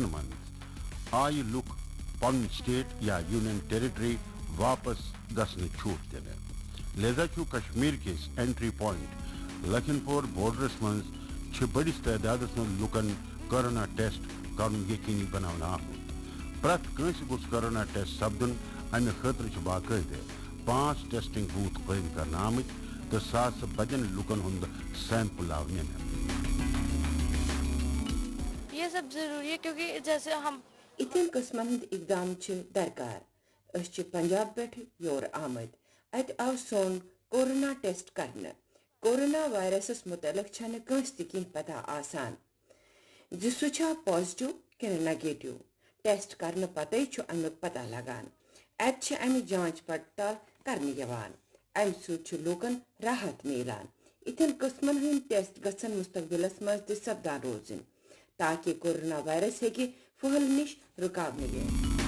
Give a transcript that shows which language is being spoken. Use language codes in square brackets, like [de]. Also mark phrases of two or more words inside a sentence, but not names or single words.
[ks] منٛز آیہِ لُکھ پنُن سٹیٹ یا [en] union territory [ks] واپس گژھنہٕ چھوٹ دِنہٕ لہذا چھُ کشمیر کِس [en] entry point [ks] لکھن پور بورڈرس منٛز چھِ بٔڑِس تعدادس منٛز لُکن کورونا ٹیسٹ کرن یقینی بناونہٕ آمُت پرٛٮ۪تھ کٲنٛسہِ گوٚژھ کورونا ٹیسٹ سپدُن امہِ خٲطرٕ چھِ باقٲعدٕ 5 [en] testing booth [ks] قٲیِم کرنہٕ آمٕتۍ تہٕ ساسہٕ بجن لُکن ہُنٛد سیمپل آو نِنہٕ [ur] یہ سب ضروری ہے کیونکہ جیسے ہم [ks] اتن قسمن ہند اقدام درکار اس پنجاب پہ یور آمد ات آو سون کورونا ٹیسٹ کرنے کورونا وائرسس متعلق چھنہ کٲنٛسہِ تہِ کینٛہہ پتہ آسان زِ سُہ چھا پازٹو کنہ نیگیٹو ٹیسٹ کرنے پتے چھُ امیُک پتہ لگان ات چھِ امہِ جانچ پڑتال کرنہٕ یوان امہِ سۭتۍ چھُ لوٗکن راحت میلان اتھن قسمن ہٕنٛدۍ ٹیسٹ گژھن مستقبلس منٛز تہِ سپدان روزٕنۍ تاکہ کورونا وائرس ہیٚکہِ پھٔہلنہٕ نِش رُکاونہٕ یِتھ